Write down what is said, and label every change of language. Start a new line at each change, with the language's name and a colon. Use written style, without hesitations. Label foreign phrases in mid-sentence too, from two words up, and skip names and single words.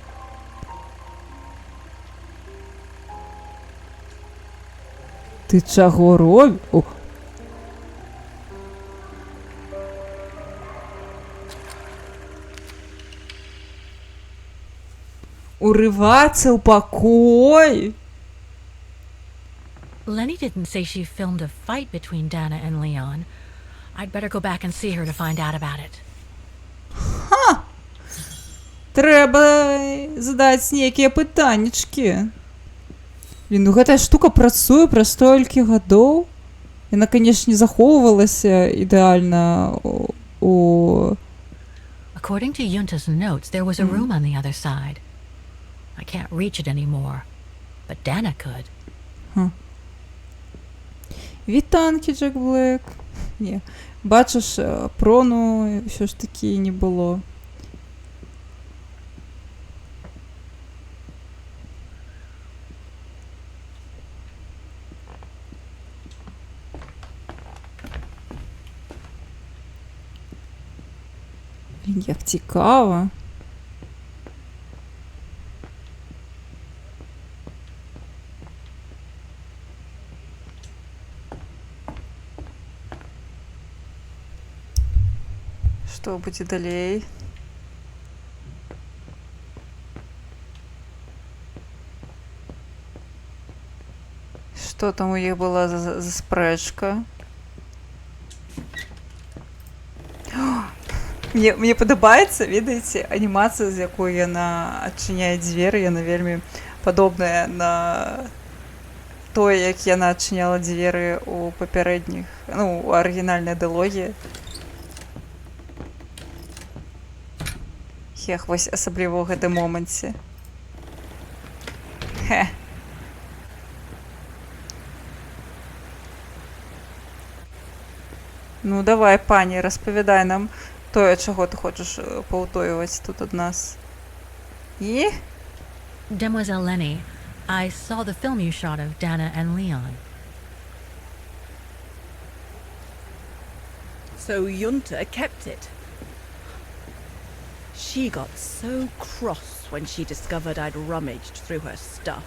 Belarusian: Ты чаго робіш? Урывацца ў пакой?
English: Lenny didn't say she filmed a fight between Dana and Leon. I'd better go back and see her to find out about it. Ха!
Belarusian: Трэба задаць нейкія пытаннічкі. Блін, ну гэтая штука працуе праз столькі гадоў. Яна, канешне, захоўвалася ідэальна у...
English: According to Yunta's notes, there was a room on the other side. I can't reach it anymore, but Dana could.
Belarusian: Вітанкі, Джек Блек.
Ukrainian: Не, бачиш, прону все ж таки не було. Блін, як цікаво.
Russian: Что будет далее?
Belarusian: Что там у них была за спрэчка? Мне падабаецца, ведаеце, анімацыя, з якой яна адчыняе дзверы, яна вельмі падобная на тое, як яна адчыняла дзверы у папярэдніх, ну, у арыгінальнай дылогіі. Хех, вось асабліва ў гэтым моманце. Хе. Ну, давай, пані, распавядай нам тое, чаго ты хочаш паўтойваць тут ад нас. І
English: Demoiselle Lenny, I saw the film you shot of Dana and Leon. So Junta kept it. She got so cross when she discovered I'd rummaged through her stuff.